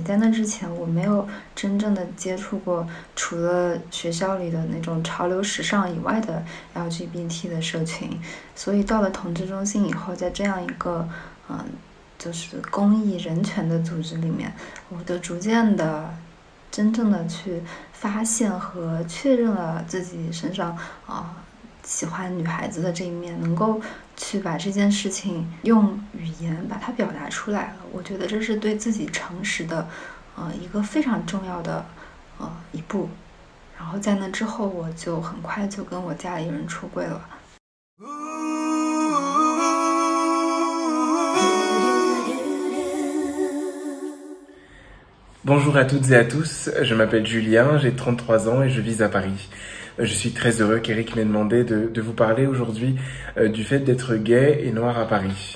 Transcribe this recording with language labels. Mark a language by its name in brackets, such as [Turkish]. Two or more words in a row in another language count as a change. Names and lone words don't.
[Chinese] 在那之前，我没有真正的接触过除了学校里的那种潮流时尚以外的 LGBT 的社群，所以到了同志中心以后，在这样一个就是公益人权的组织里面，我就逐渐的真正的去发现和确认了自己身上喜欢女孩子的这一面，能够去把这件事情用语言把它表达出来了。我觉得这是对自己诚实的一个非常重要的一步。然后在那之后，我就很快就跟我家里人出柜了。 [French] Bonjour à toutes et à tous, je m'appelle Julien, j'ai 33 ans et je vis à Paris. Je suis très heureux qu'Eric m'ait demandé de vous parler aujourd'hui du fait d'être gay et noir à Paris.